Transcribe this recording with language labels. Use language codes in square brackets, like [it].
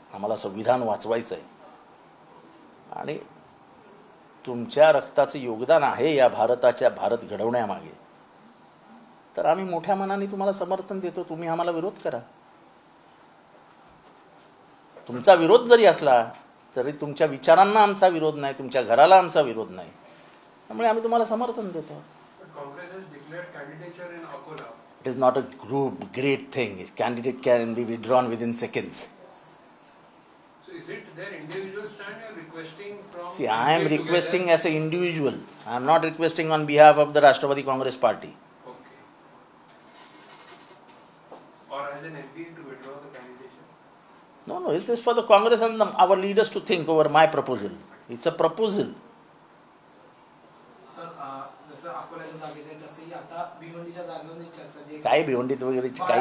[mr] आम्हाला संविधान वाचवायचं आहे आणि तुमच्या रक्ताचं योगदान आहे या भारत घडवण्यामागे. तर आम्ही मोठ्या मनाने तुम्हाला समर्थन देतो. तुम्ही आम्हाला विरोध करा. तुमचा विरोध जरी असला तरी तुमच्या विचारांना आमचा विरोध नाही, तुमच्या घराला आमचा विरोध नाही. त्यामुळे आम्ही तुम्हाला समर्थन देतो. [en] Congress has declared candidature in Akola. It is not a great thing. Candidate can be withdrawn within seconds. So is it their individual stand you are requesting from? See, I am requesting as an individual. I am not requesting on behalf of the Rashtrapati Congress Party. Okay. Or as an MP to withdraw the candidature? No, it is for the Congress and our leaders to think over my proposal. It's a proposal. [mr] Sir जसं अकोल्याच्या जागेचं आहे तसंही आता भिवंडीच्या जागेवर चर्चा जी काय भिवंडीत वगैरेची काही